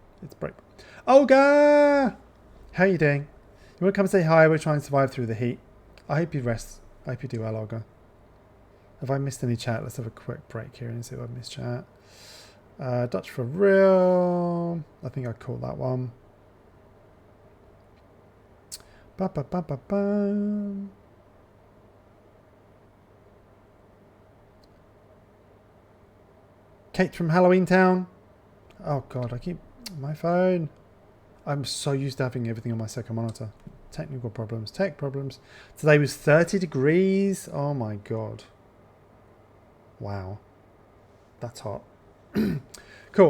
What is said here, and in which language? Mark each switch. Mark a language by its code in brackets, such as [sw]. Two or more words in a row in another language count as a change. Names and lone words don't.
[en] It's break. Olga! How are you doing? You want to come say hi? We're trying to survive through the heat. I hope you rest. I hope you do well, Olga. Have I missed any chat? Let's have a quick break here and see if I've missed chat. Dutch for real. I think I caught that one. Ba, ba, ba, ba, ba. Kate from Halloween Town. Oh god, I keep my phone. I'm so used to having everything on my second monitor. Technical problems, tech problems. Today was 30 degrees. Oh my god. Wow. That's hot. Cool.